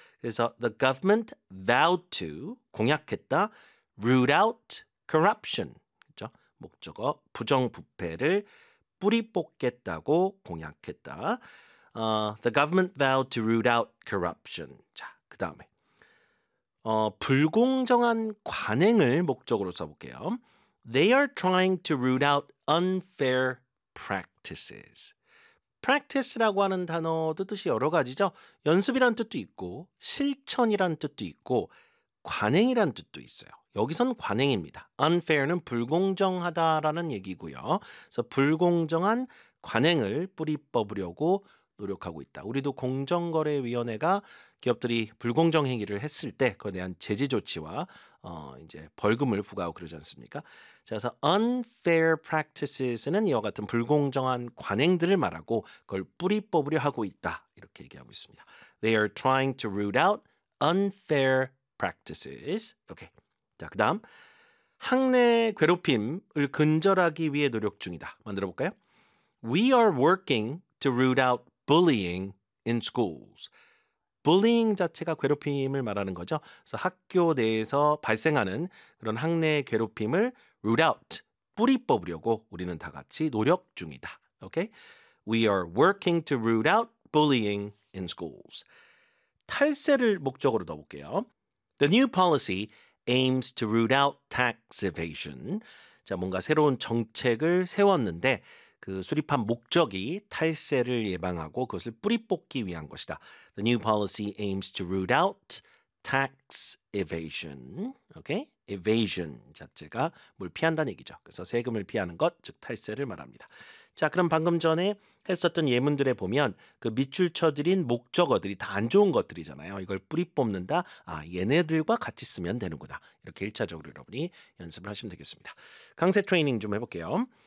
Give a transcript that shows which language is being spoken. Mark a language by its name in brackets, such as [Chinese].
[Korean] 그래서 [English] the government vowed to [Korean] 공약했다 [English] root out corruption. [Korean] 그렇죠? 목적어 부정부패를 뿌리 뽑겠다고 공약했다. [English] The government vowed to root out corruption. [Korean] 자, 그 다음에 불공정한 관행을 목적으로 써볼게요. [English] They are trying to root out unfair practices. [Korean] Practice라고 하는 단어도 뜻이 여러 가지죠. 연습이란 뜻도 있고 실천이란 뜻도 있고 관행이란 뜻도 있어요. 여기선 관행입니다. Unfair는 불공정하다라는 얘기고요. 그래서 불공정한 관행을 뿌리 뽑으려고 노력하고 있다. 우리도 공정거래위원회가 기업들이 불공정 행위를 했을 때 그에 대한 제재 조치와 이제 벌금을 부과하고 그러지 않습니까? 자, 그래서 unfair practices는 이와 같은 불공정한 관행들을 말하고 그걸 뿌리 뽑으려 하고 있다. 이렇게 얘기하고 있습니다. [English] They are trying to root out unfair practices. [Korean] 오케이. 자, 그다음 학내 괴롭힘을 근절하기 위해 노력 중이다. 만들어 볼까요? [English] We are working to root out bullying in schools. [Korean] Bullying 자체가 괴롭힘을 말하는 거죠. 그래서 학교 내에서 발생하는 그런 학내 괴롭힘을 root out, 뿌리 뽑으려고 우리는 다 같이 노력 중이다. [English] Okay? We are working to root out bullying in schools. [Korean] 탈세를 목적으로 넣어볼게요. [English] The new policy aims to root out tax evasion. [Korean] 자, 뭔가 새로운 정책을 세웠는데 그 수립한 목적이 탈세를 예방하고 그것을 뿌리 뽑기 위한 것이다. [English] The new policy aims to root out tax evasion. [Korean] Okay? Evasion 자체가 뭘 피한다는 얘기죠. 그래서 세금을 피하는 것, 즉 탈세를 말합니다. 자, 그럼 방금 전에 했었던 예문들에 보면 그 밑줄 쳐드린 목적어들이 다 안 좋은 것들이잖아요. 이걸 뿌리 뽑는다. 아, 얘네들과 같이 쓰면 되는구나. 이렇게 1차적으로 여러분이 연습을 하시면 되겠습니다. 강세 트레이닝 좀 해볼게요.